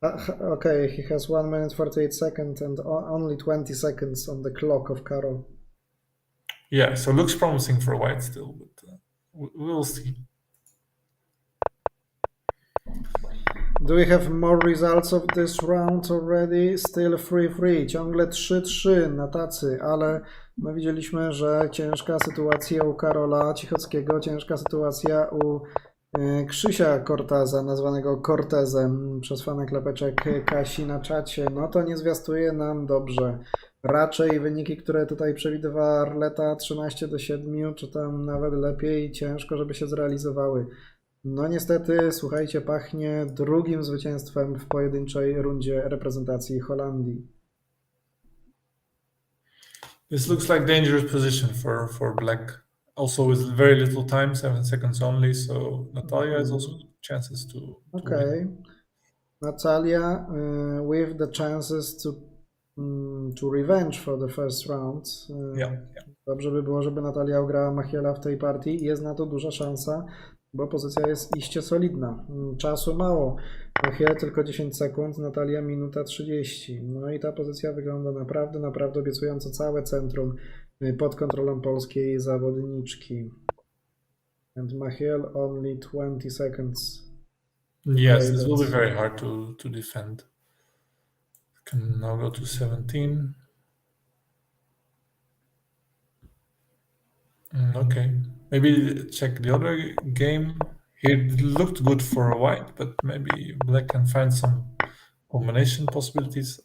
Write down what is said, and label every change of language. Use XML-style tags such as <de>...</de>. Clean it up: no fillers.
<en>Okay, he has 1 minute 48 seconds and only 20 seconds on the clock of Karol. Yeah, so looks promising for white still, but we will see. Do we have more results of this round already? Still 3-3.</en> <pl>Ciągle 3-3 na tacy, ale no widzieliśmy, że ciężka sytuacja u Karola Cichockiego, ciężka sytuacja u Krzysia Corteza, nazwanego Cortezem przez fanek klepeczek Kasi na czacie. No to nie zwiastuje nam dobrze. Raczej wyniki, które tutaj przewidywała Arleta 13-7, czy tam nawet lepiej, ciężko, żeby się zrealizowały. No niestety, słuchajcie, pachnie drugim zwycięstwem w pojedynczej rundzie reprezentacji Holandii.</pl> <en>This looks like dangerous position for Black. Also with very little time, 7 seconds only, so Natalia has also chances to Okay. Natalia with the chances to revenge for the first round. Yeah.</en> <pl>Dobrze by było, żeby Natalia ugrała Machiela w tej partii. Jest na to duża szansa, bo pozycja jest iście solidna. Czasu mało. Machiel tylko 10 sekund, Natalia minuta 30. No i ta pozycja wygląda naprawdę obiecująco. Całe centrum pod kontrolą polskiej zawodniczki.</pl> <en>And Machiel only 20 seconds. Yes, this will be very hard to defend. Can now go to 17. Okay, maybe check the other game. It looked good for white, but maybe black can find some combination possibilities.</en>